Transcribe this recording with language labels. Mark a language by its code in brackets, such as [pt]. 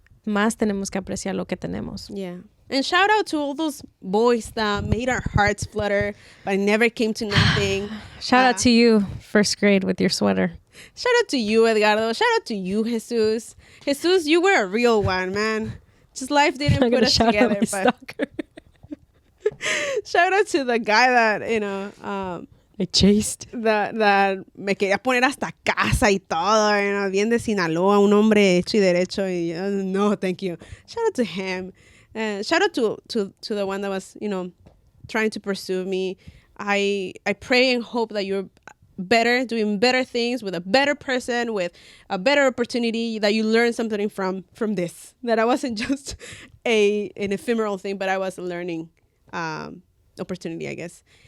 [es] Más tenemos que apreciar lo que tenemos. [en] Yeah. And shout out to all those boys that made our hearts flutter, but never came to nothing. Shout out to you, first grade, with your sweater. Shout out to you, Edgardo. Shout out to you, Jesus. Jesus, you were a real one, man. Just life didn't put us together. But shout out to the guy that, I chased. [es] That me quería poner hasta casa y todo, bien de Sinaloa, un hombre hecho y derecho. [en] Y, no, thank you. Shout out to him. Shout out to the one that was, trying to pursue me. I pray and hope that you're better, doing better things with a better person, with a better opportunity, that you learn something from this. That I wasn't just an ephemeral thing, but I was a learning opportunity, I guess.